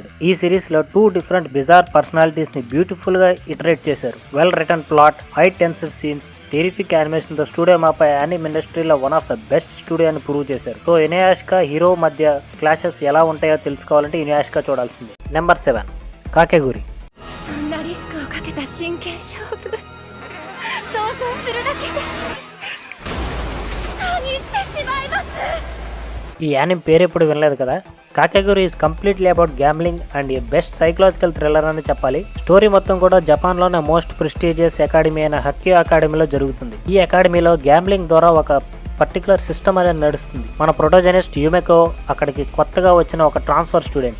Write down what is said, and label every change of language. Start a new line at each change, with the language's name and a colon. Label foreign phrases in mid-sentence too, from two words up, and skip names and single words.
Telugu: ఈ సిరీస్ లో 2
English: different bizarre personalities
Telugu: ని బ్యూటిఫుల్ గా ఇటరేట్ చేశారు.
English: well written plot, high tensive scenes, terrific animation
Telugu: తో స్టూడియో మాపా
English: anime industry one of the best studio
Telugu: అని ప్రూవ్ చేశారు. సో ఇనుయాషికా హీరో మధ్య క్లాషెస్ ఎలా ఉంటాయో తెలుసుకోవాలంటే ఇనుయాషికా చూడాల్సిందే. నెంబర్ 7 కాకెగురి.
Japanese: そんなリスクをかけた真剣勝負。想像するだけでたぎってしまいます。
Telugu: ఈ యానిమ్ పేరు ఎప్పుడు వినలేదు కదా.
English: Kakegurui is completely about gambling and a best psychological thriller
Telugu: అని చెప్పాలి. స్టోరీ మొత్తం కూడా జపాన్ లోనే
English: most prestigious academy
Telugu: అయిన హక్యో అకాడమీలో జరుగుతుంది. ఈ అకాడమీలో గ్యాంబ్లింగ్ ద్వారా ఒక
English: particular system
Telugu: అనేది నడుస్తుంది. మన ప్రొటోజనిస్ట్ యుమెకో అక్కడికి కొత్తగా వచ్చిన ఒక
English: transfer student.